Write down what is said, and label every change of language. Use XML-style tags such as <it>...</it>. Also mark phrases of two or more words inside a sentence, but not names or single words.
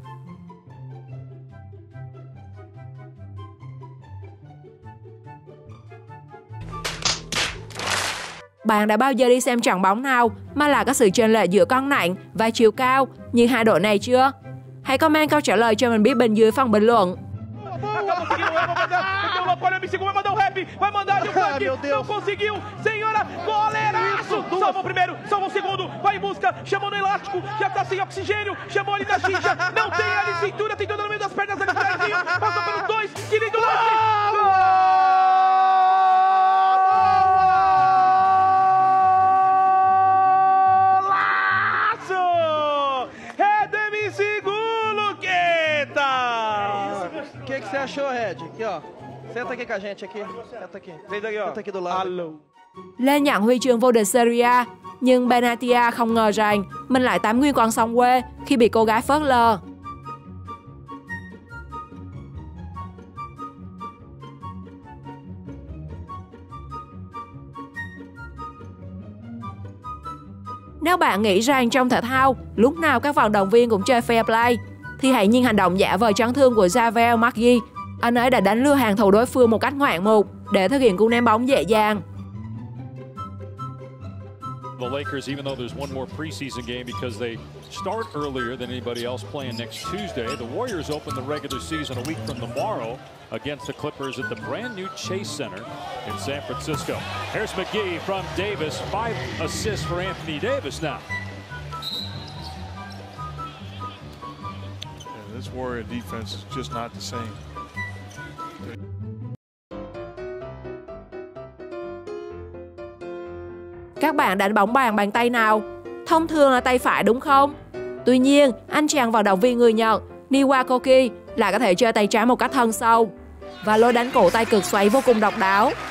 <vi>Bạn đã bao giờ đi xem trận bóng nào mà là có sự chênh lệch giữa cân nặng và chiều cao như hai đội này chưa? Hãy comment câu trả lời cho mình biết bên dưới phần bình luận.</vi> <pt>Olha, me segura, vai mandar rap, vai mandar de funk, não conseguiu, senhora, goleiraço, salva o primeiro, salva o segundo, vai em busca, chamou no elástico, já tá sem oxigênio, chamou ali na xixa, não tem ali cintura, tentou no meio das pernas ali atrás, passou pelos dois, que lindo lance! Golaço! É do MC Luqueta! O que você achou, Red? Aqui, ó. Senta aqui com a gente aqui. Senta aqui. Vem daqui, ó. Senta aqui do lado. Alô.</pt> <vi>Lên nhận huy chương vô địch Serie A, nhưng Benatia không ngờ rằng mình lại tắm nguyên con sông quê khi bị cô gái phớt lờ. Nếu bạn nghĩ rằng trong thể thao, lúc nào các vận động viên cũng chơi</vi> <en>fair play,</en> <vi>thì hãy nhìn hành động giả vờ chấn thương của Javier Maggi. Anh ấy đã đánh lừa hàng thủ đối phương một cách ngoạn mục để thực hiện cú ném bóng dễ dàng.</vi> <en>The Lakers, even though there's one more preseason game because they start earlier than anybody else playing next Tuesday, the Warriors open the regular season a week from tomorrow against the Clippers at the brand new Chase Center in San Francisco. Here's McGee from Davis, 5 assists for Anthony Davis now. Yeah, this Warrior defense is just not the same.</en> <vi>Các bạn đánh bóng bàn bằng tay nào? Thông thường là tay phải đúng không? Tuy nhiên, anh chàng vận động viên người Nhật Niwakoki lại có thể chơi tay trái một cách thân sâu và lối đánh cổ tay cực xoáy vô cùng độc đáo.</vi>